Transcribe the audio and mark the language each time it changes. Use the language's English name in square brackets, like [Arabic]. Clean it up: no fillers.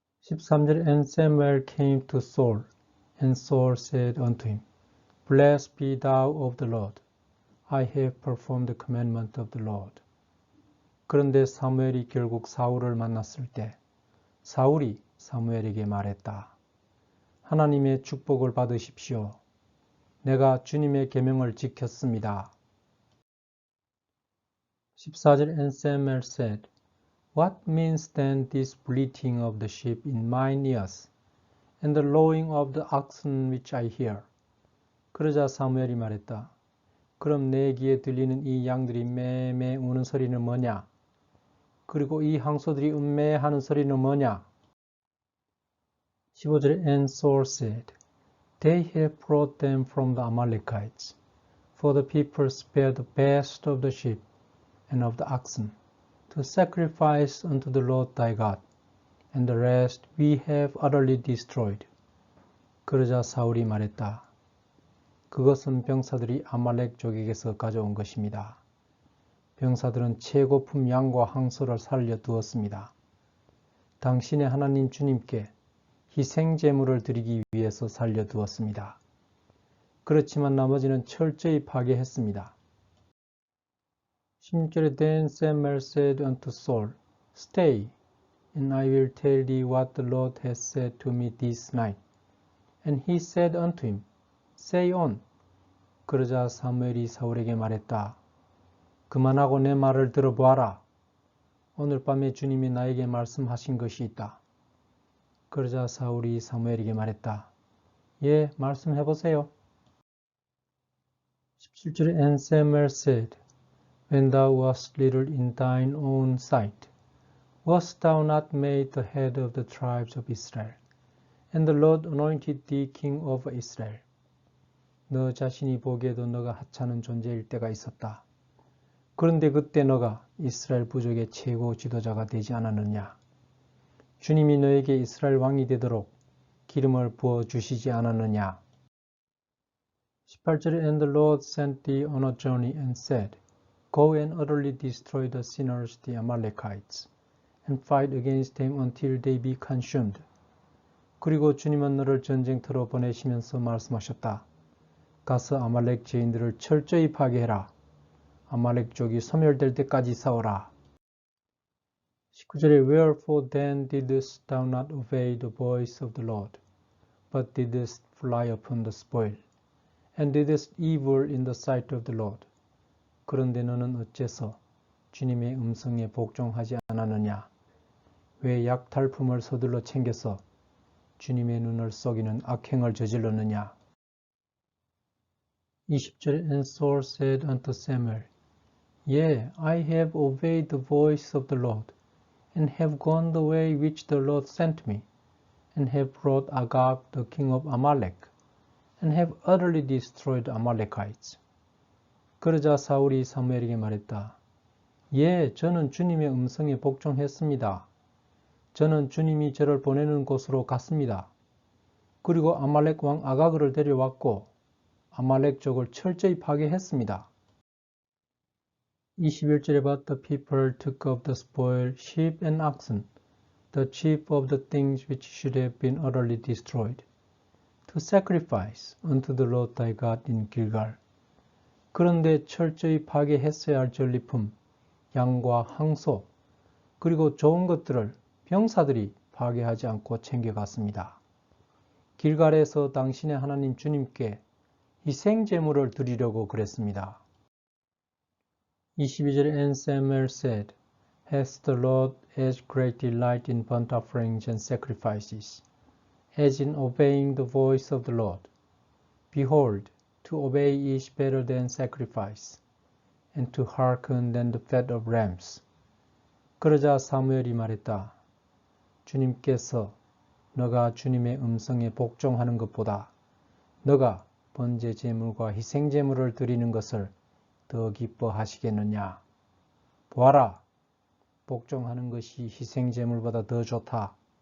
[Korean] 13절 [English] And Samuel came to Saul, and Saul said unto him, Blessed be thou of the Lord. I have performed the commandment of the Lord. [Korean] 그런데 사무엘이 결국 사울을 만났을 때 사울이 사무엘에게 말했다. 하나님의 축복을 받으십시오. 내가 주님의 계명을 지켰습니다. 14절 [English] And Samuel said, What means then this bleating of the sheep in mine ears, and the lowing of the oxen which I hear? [Korean] 그러자 사무엘이 말했다. 그럼 내 귀에 들리는 이 양들이 매매 우는 소리는 뭐냐? 그리고 이 항소들이 음매하는 소리는 뭐냐? 15절에 [English] And Saul said, They have brought them from the Amalekites, for the people spared the best of the sheep and of the oxen, to sacrifice unto the Lord thy God, and the rest we have utterly destroyed. [Korean] 그러자 사울이 말했다. 그것은 병사들이 아말렉족에게서 가져온 것입니다. 병사들은 최고품 양과 항소를 살려두었습니다. 당신의 하나님 주님께 희생제물을 드리기 위해서 살려두었습니다. 그렇지만 나머지는 철저히 파괴했습니다. 16절에 [English] Then Samuel said unto Saul, Stay, and I will tell thee what the Lord has said to me this night. And he said unto him, Say on. [Korean] 그러자 사무엘이 사울에게 말했다. 그만하고 내 말을 들어보아라. 오늘 밤에 주님이 나에게 말씀하신 것이 있다. 그러자 사울이 사무엘에게 말했다. 예, 말씀해보세요. 17절에 [English] And Samuel said, When thou wast little in thine own sight, wast thou not made the head of the tribes of Israel? And the Lord anointed thee king over Israel. [Korean] 너 자신이 보기에도 너가 하찮은 존재일 때가 있었다. 그런데 그때 너가 이스라엘 부족의 최고 지도자가 되지 않았느냐? 주님이 너에게 이스라엘 왕이 되도록 기름을 부어주시지 않았느냐? 18절에 [English] And the Lord sent thee on a journey and said, Go and utterly destroy the sinners, the Amalekites, and fight against them until they be consumed. [Korean] 그리고 주님은 너를 전쟁터로 보내시면서 말씀하셨다. 가서 아말렉 죄인들을 철저히 파괴해라. 아말렉족이 소멸될 때까지 싸워라. 19절에 [English] Wherefore then didst thou not obey the voice of the Lord, but didst fly upon the spoil, and didst evil in the sight of the Lord. [Korean] 그런데 너는 어째서 주님의 음성에 복종하지 않았느냐? 왜 약탈품을 서둘러 챙겨서 주님의 눈을 속이는 악행을 저질렀느냐? 20절에 [English] And Saul said unto Samuel, Yea, I have obeyed the voice of the Lord, and have gone the way which the Lord sent me, and have brought Agag the king of Amalek, and have utterly destroyed the Amalekites. [Korean] 그러자 사울이 사무엘에게 말했다. 예, 저는 주님의 음성에 복종했습니다. 저는 주님이 저를 보내는 곳으로 갔습니다. 그리고 아말렉 왕 아가그를 데려왔고 아말렉족을 철저히 파괴했습니다. 21절에 [English] But the people took of the spoil sheep and oxen, the chief of the things which should have been utterly destroyed, to sacrifice unto the Lord thy God in Gilgal. [Korean] 그런데 철저히 파괴했어야 할 전리품, 양과 항소, 그리고 좋은 것들을 병사들이 파괴하지 않고 챙겨갔습니다. 길갈에서 당신의 하나님 주님께 희생제물을 드리려고 그랬습니다. 22절에 [English] And Samuel said, Hath the Lord as great delight in burnt offerings and sacrifices, as in obeying the voice of the Lord? Behold, to obey is better than sacrifice, and to hearken than the fat of rams. [Korean] 그러자 사무엘이 말했다. 주님께서 너가 주님의 음성에 복종하는 것보다 너가 번제 제물과 희생 제물을 드리는 것을 더 기뻐하시겠느냐. 보아라, 복종하는 것이 희생 제물보다 더 좋다.